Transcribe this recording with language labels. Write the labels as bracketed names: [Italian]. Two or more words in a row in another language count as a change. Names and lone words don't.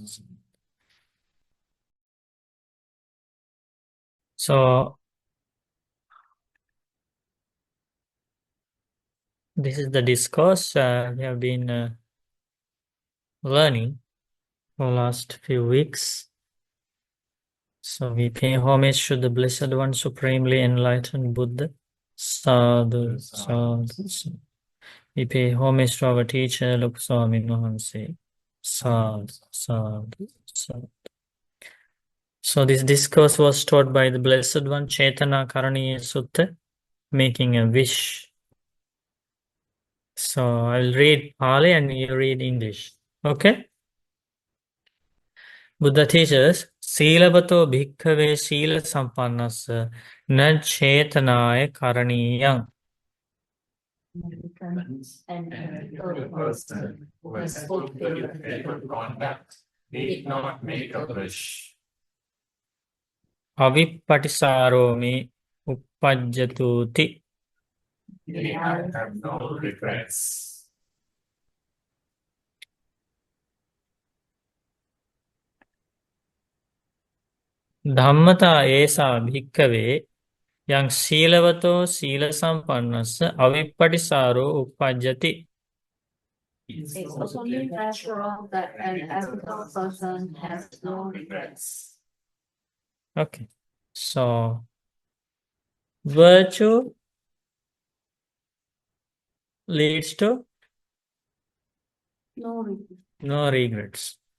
[English] So, this is the discourse we have been learning for the last few weeks. So, we pay homage to the Blessed One, Supremely Enlightened Buddha. [Pali] Sadhu, sadhu, sadhu. [English] We pay homage to our teacher, Luk Swami Mahanse. [Pali] Sadhu, sadhu, sadhu. [English] So, this discourse was taught by the Blessed One, Cetana Karaniya Sutta, making a wish. So I'll read Pali and you read English. Okay? Buddha teaches, [Pali] Silavato bhikkhave sila sampannassa na chetanaya karaniyam. [English] And the person who has fulfilled good conduct need not make a wish. [Pali] Avippatisaro me uppajjatuti. [English] They have no regrets. [Pali] Dhammata esa bhikkhave yang silavato sila sampannassa avippatisaro uppajjati. [English] It's only natural that an ethical person has no regrets. Okay. So, virtue leads to no regrets.